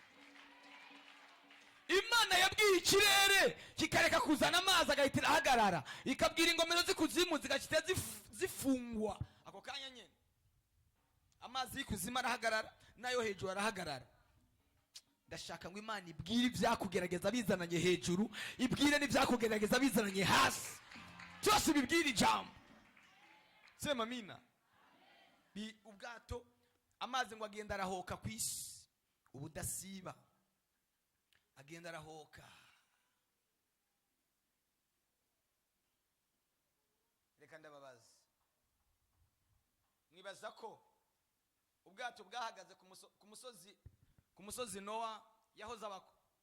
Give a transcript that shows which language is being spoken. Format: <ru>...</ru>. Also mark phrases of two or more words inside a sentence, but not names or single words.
<rn>Imana yabwiye ikirere kikareka kuzana amazi agahita irahagarara, ikabwira ingomero z'ikuzimu zigahita zifungwa ako kanya nyene, amazi y'ikuzimu arahagarara nayo hejuru arahagarara. Ndashaka ngo imana ibwire ibyakugerageza bizananye hejuru, ibwire n'ibyakugerageza bizananye hasi, byose bibwire ijambo.</rn> <sw>Sema amina.</sw> <rn>Ubwato amazi ngo agenda arahoka ku isi ubudasiba, agenda arahoka. Reka ndababaza, mwibaza ko ubwato bwahagaze ku musozi Nowa yahoze abako?</rn>